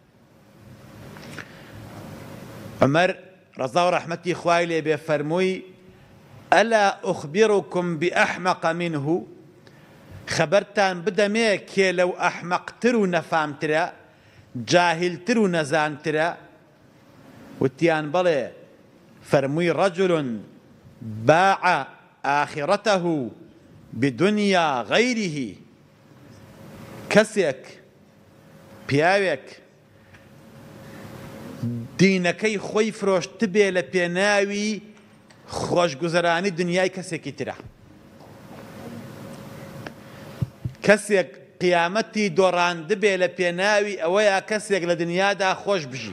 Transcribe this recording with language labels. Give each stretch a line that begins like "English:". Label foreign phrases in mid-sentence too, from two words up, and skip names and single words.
Central Kurdish: عومەر ڕەزا و ڕەحمەتی خوای لێبێ فەرمووی
Arabic: ئەلا ئوخبیڕکم بئەحمەق منه،
Central Kurdish: خەبەرتان بدەمێ کێ لەو ئەحمەقتر و نەفامترە جاهلتر و نەزانترە. وتیان بەڵێ. فەرمووی
Arabic: رجل باع آخرته بدنيا غيره،
Central Kurdish: کەسێک پیاوێک دینەکەی خۆی فرۆشت بێ لە پێناوی خۆشگوزەرانی دنیای کەسێکی ترە، کەسێک قیامەتی دۆڕاند بێ لە پێناوی ئەوەیە کەسێک لە دنیادا خۆش بژی.